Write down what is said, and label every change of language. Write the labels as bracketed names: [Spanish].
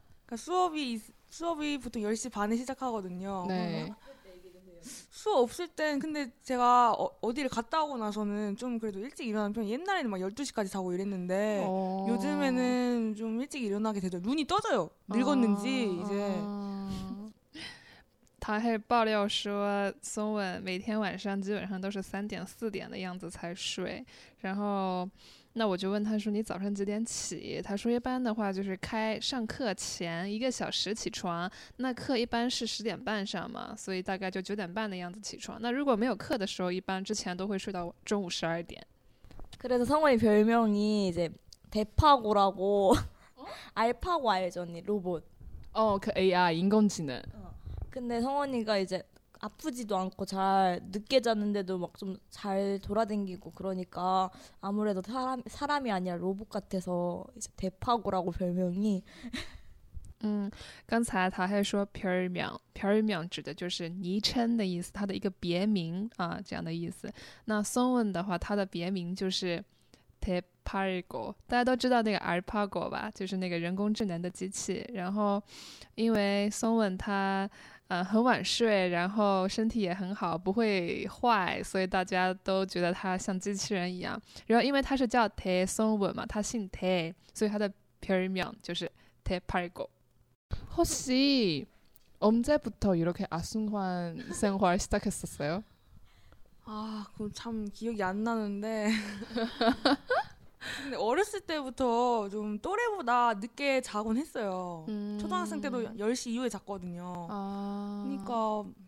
[Korean] 그러니까 수업이 보통 10시 반에 시작하거든요. 네. 수업 없을 땐, 근데 제가 어디를 갔다 오고 나서는 좀 그래도 일찍 일어나는 편. 옛날에는 막 12시까지 자고 이랬는데 요즘에는 좀 일찍 일어나게 되죠. 눈이 떠져요, 늙었는지 이제. [Chinese] 他还爆料说，松文每天晚上基本上都是3点4点的样子才睡。然后，那我就问他说："你早上几点起？" 他说："一般的话就是开上课前1个小时起床。那课一般是10点半上嘛，所以大概就9点半的样子起床。那如果没有课的时候，一般之前都会睡到中午12点。" [Korean] 그래서성원이별명이이제대파고라고 알파고 알죠니로봇 어그 AI 인공지능. 근데 성원이가 이제 아프지도 않고 잘 늦게 자는데도 막좀잘 돌아댕기고 그러니까 아무래도 사람이 아니라 로봇 같아서 이제 대파고라고 별명이. [Chinese] 刚才他还说"皮儿淼"，"皮儿淼"指的就是昵称的意思，他的一个别名啊，这样的意思。那 Sohn 的话，他的别名就是"대파고"，大家都知道那个 Alpago 吧，就是那个人工智能的机器。然后，因为 Sohn 他很晚睡，然后身体也很好，不会坏，所以大家都觉得他像机器人一样。然后，因为他是叫"대 Sohn" 嘛，他姓"대"，所以他的"皮儿淼"就是"대파고"。 [Korean] 혹시 언제부터 이렇게 악순환 생활 시작했었어요? 아, 그건 참 기억이 안 나는데. 근데 어렸을 때부터 좀 또래보다 늦게 자곤 했어요. 초등학생 때도 10시 이후에 잤거든요. 그러니까.